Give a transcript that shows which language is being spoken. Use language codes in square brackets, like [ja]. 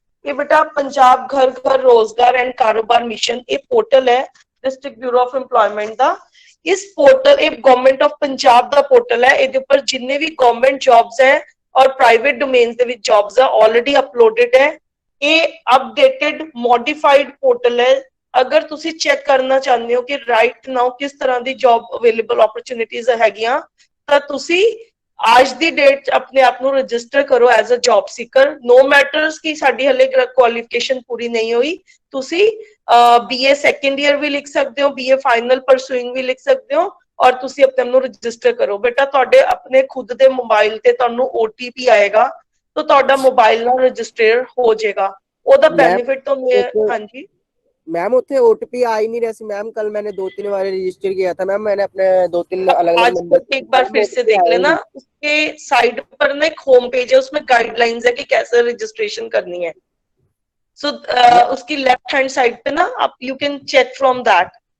[hi] ये बेटा पंजाब घर घर रोजगार एंड कारोबार मिशन ये पोर्टल है डिस्ट्रिक्ट ब्यूरो ऑफ एम्प्लॉयमेंट का। इस पोर्टल एक गवर्नमेंट ऑफ पंजाब का पोर्टल है, [pa] ਇਹਦੇ ਉੱਪਰ [hi] जिन्ने भी गवर्नमेंट जॉब्स है और प्राइवेट डोमेन्स ਦੇ ਵਿੱਚ जॉब्स है ऑलरेडी अपलोडेड है। ये अपडेटेड मॉडिफाइड पोर्टल है। [pa] अगर ਤੁਸੀਂ ਚੈੱਕ ਕਰਨਾ ਚਾਹੁੰਦੇ ਹੋ ਕਿ ਰਾਈਟ ਨਾਓ ਕਿਸ ਤਰ੍ਹਾਂ ਦੀ ਜੌਬ ਅਵੇਲੇਬਲ ਓਪਰਚੁਨਿਟੀਜ਼ ਹੈਗੀਆਂ ਤਾਂ ਤੁਸੀਂ आज ਦੀ ਡੇਟ ਆਪਣੇ ਆਪ ਨੂੰ ਰਜਿਸਟਰ ਕਰੋ as a job Sikar. [en] no matters [pa] कि ਸਾਡੀ ਹਲੇ ਕੁਆਲੀਫਿਕੇਸ਼ਨ ਪੂਰੀ ਨਹੀਂ ਹੋਈ, ਤੁਸੀਂ BA ਸੈਕੰਡ ਈਅਰ ਵੀ ਲਿਖ ਸਕਦੇ ਹੋ, BA ਫਾਈਨਲ ਪਰਸੂਇੰਗ ਵੀ ਲਿਖ ਸਕਦੇ ਹੋ ਔਰ ਤੁਸੀਂ ਆਪਣੇ ਆਪ ਨੂੰ ਰਜਿਸਟਰ ਕਰੋ। ਬੇਟਾ ਤੁਹਾਡੇ ਆਪਣੇ ਖੁਦ ਦੇ ਮੋਬਾਈਲ ਤੇ ਤੁਹਾਨੂੰ OTP ਆਏਗਾ ਤਾਂ ਤੁਹਾਡਾ ਮੋਬਾਈਲ ਨਾਲ ਰਜਿਸਟਰ ਹੋ ਜਾਏਗਾ। ਉਹਦਾ ਬੈਨੀਫਿਟ ਤਾਂ ਹਾਂਜੀ [hi] मैम उत्थे OTP आ ही नहीं रहा सी मैम। कल मैंने 2-3 बार रजिस्टर किया था मैम, मैंने अपने 2-3 अलग-अलग नंबर एक बार फिर से देख लेना। उसके साइड पर ना एक होम पेज है, उसमें गाइडलाइंस है कि कैसे रजिस्ट्रेशन करनी है। सो उसकी लेफ्ट हैंड साइड पे ना आप [en] You can check from that.